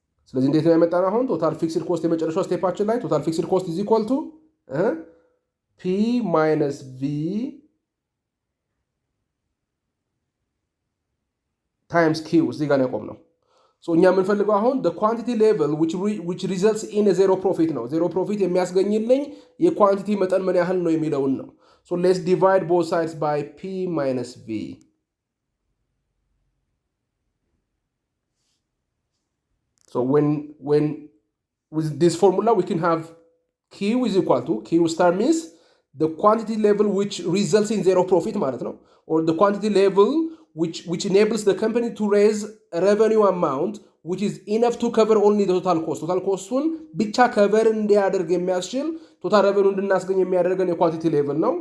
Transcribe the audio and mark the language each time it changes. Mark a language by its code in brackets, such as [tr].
[am] ስለዚህ እንዴት ነው ያመጣነው አሁን ቶታል ፊክስድ ኮስት የመጨረሻው ስቴፓችን ላይ ቶታል ፊክስድ ኮስት is equal to P minus V times Q እዚህ ጋር ነው ያቆምነው። ሶ እኛ የምንፈልገው አሁን [en] the quantity level which results in a zero profit [am] ነው። ዜሮ ፕሮፊት የሚያስገኝልኝ የኳንቲቲ መጠን ምን ያህል ነው የሚለውን ነው። [en] So let's divide both sides by P minus V. So when with this formula we can have Q is equal to Q star means the quantity level which results in zero profit ማለት ነው, or the quantity level which enables the company to raise a revenue amount which is enough to cover only the total cost. [am] total cost-ን ብቻ cover እንዲያደርግ የሚያስችል total revenue እንድናስገኝ የሚያደርገን የኳንቲቲ ሌቭል ነው.